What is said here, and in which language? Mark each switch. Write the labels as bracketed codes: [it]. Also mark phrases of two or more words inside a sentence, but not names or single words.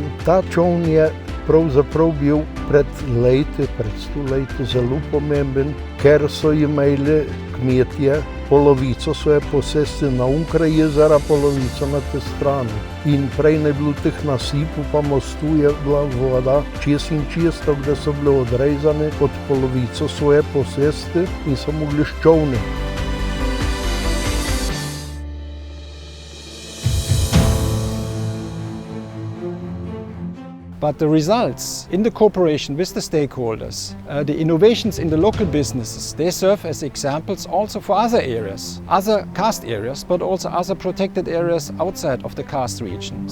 [sl] Ta čoln je pravzaprav bil pred 100 leti zelo pomemben, ker so imeli kmetje polovico svoje posesti na onkraj jezera, polovico na tej strani. In prej ne bilo teh nasipov, pa mostu je bila voda čist in čisto, kde so bile odrezane od polovico svoje posesti in so mogli s čolni. [en] But the results in the cooperation with the stakeholders, the innovations in the local businesses, they serve as examples also for other areas, other karst areas, but also other protected areas outside of the karst region.